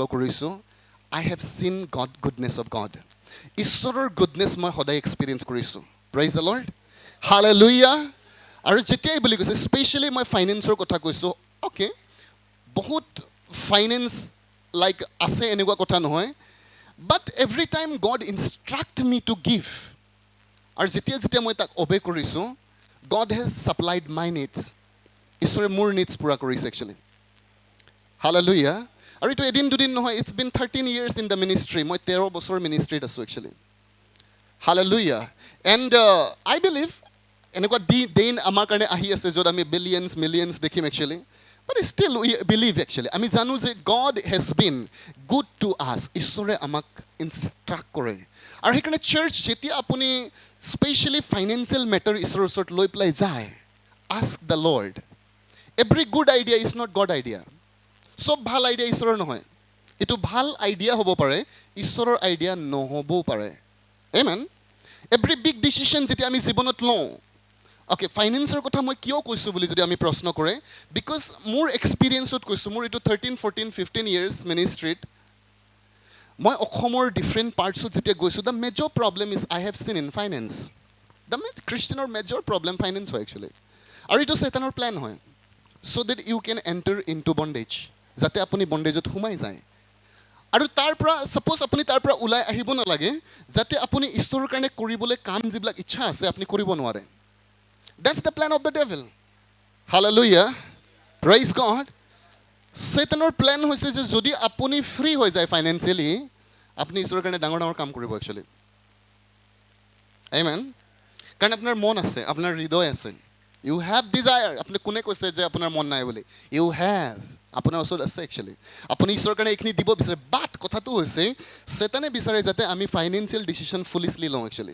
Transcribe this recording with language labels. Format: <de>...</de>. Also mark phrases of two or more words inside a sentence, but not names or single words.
<as>কৰিছোঁ</as> <en>I have seen goodness of God</en> <as>ঈশ্বৰৰ গুডনেছ মই সদায় এক্সপিৰিয়েঞ্চ কৰিছোঁ</as> <en>Praise the Lord</en> <as>হালেলুয়া আৰু যেতিয়াই বুলি কৈছে স্পেচিয়েলি মই ফাইনেন্সৰ কথা কৈছোঁ অ'কে বহুত ফাইনেন্স লাইক আছে এনেকুৱা কথা নহয়</as> <en>But every time God instruct me to give</en> <as>আৰু যেতিয়া মই তাক অবে কৰিছোঁ</as> <en>God has supplied my needs</en> <as>ঈশ্বৰে মোৰ নিডছ পূৰা কৰিছে একচুৱেলি হালেলুয়া আৰু এইটো এদিন দুদিন নহয়</as> <en>It's been 13 years in the ministry</en> <as>মই 13 বছৰ মিনিষ্ট্ৰীত আছোঁ একচুৱেলি হালেলুয়া</as> <en>And I believe</en> <as>এনেকুৱা দিন আমাৰ কাৰণে আহি আছে য'ত আমি</as> <en>billions millions</en> <as>দেখিম একচুৱেলি</as> <en>But still we believe</en> <as>একচুৱেলি আমি জানো যে</as> <en>God has been good to us</en> <as>ঈশ্বৰে আমাক ইনষ্ট্ৰাক্ট কৰে আৰু সেইকাৰণে চাৰ্চ যেতিয়া আপুনি স্পেচিয়েলি</as> <en>financial matter</en> <as>ঈশ্বৰৰ ওচৰত লৈ পেলাই যায়</as> <en>Ask the Lord every good idea is not God idea</en> <as>চব ভাল আইডিয়া ঈশ্বৰৰ নহয় এইটো ভাল আইডিয়া হ'ব পাৰে ঈশ্বৰৰ আইডিয়া নহ'বও পাৰে আমেন</as> <en>Every big decision</en> <as>যেতিয়া আমি জীৱনত লওঁ অ'কে ফাইনেন্সৰ কথা মই কিয় কৈছোঁ বুলি যদি আমি প্ৰশ্ন কৰে বিকজ মোৰ এক্সপিৰিয়েঞ্চত কৈছোঁ মোৰ এইটো 13-14-15 years মিনিষ্ট্ৰীত মই অসমৰ ডিফাৰেণ্ট পাৰ্টছত যেতিয়া গৈছোঁ</as> <en>The major problem is I have seen in finance the</en> <as>খ্ৰীষ্টিয়ানৰ</as> <en>major problem</en> <as>ফাইনেন্স হয় একচুৱেলি আৰু এইটো চেতানৰ প্লেন হয়</as> <en>So that you can enter in to bondage</en> <as>যাতে আপুনি বণ্ডেজত সোমাই যায় আৰু তাৰ পৰা ছাপ'জ আপুনি তাৰ পৰা ওলাই আহিব নালাগে যাতে আপুনি ঈশ্বৰৰ কাৰণে কৰিবলৈ কাম যিবিলাক ইচ্ছা আছে আপুনি কৰিব নোৱাৰে</as> <en>That's the plan of the devil. Hallelujah. Praise God. Satan's plan</en> <as>হৈছে যে যদি আপুনি ফ্ৰী হৈ যায় ফাইনেন্সিয়েলি আপুনি ঈশ্বৰৰ কাৰণে ডাঙৰ ডাঙৰ কাম কৰিব একচুৱেলি আমেন কাৰণ আপোনাৰ মন আছে আপোনাৰ হৃদয় আছে</as> <en>You have desire</en> <as>আপুনি কোনে কৈছে যে আপোনাৰ মন নাই বুলি</as> <en>You have</en> <as>আপোনাৰ ওচৰত আছে একচুৱেলি আপুনি ঈশ্বৰৰ কাৰণে এইখিনি দিব বিচাৰে বাট কথাটো হৈছে চেতানে বিচাৰে যাতে আমি</as> <en>financial decision foolishly</en> <as>লওঁ একচুৱেলি</as>